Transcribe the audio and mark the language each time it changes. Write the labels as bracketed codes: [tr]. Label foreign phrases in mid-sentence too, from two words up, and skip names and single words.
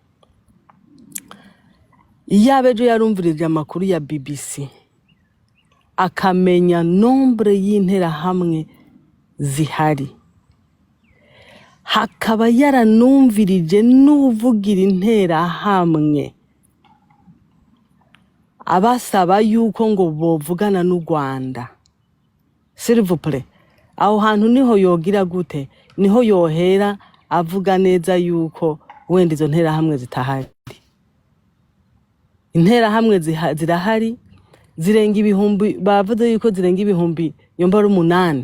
[rn] Iyabejo yarumvirije amakuru ya BBC akamenya nombre y'intera hamwe zihari, hakaba yaranumvirije n'uvugira intera hamwe abasaba yuko ngo bovugana n'u Rwanda. [fr] S'il vous plaît, [rn] aho hantu niho yogira gute, niho yohera avuga neza yuko wenda izo ntera hamwe zitahari. Intera hamwe zirahari, zirenga ibihumbi, bavuze yuko zirenga ibihumbi yomba ari 8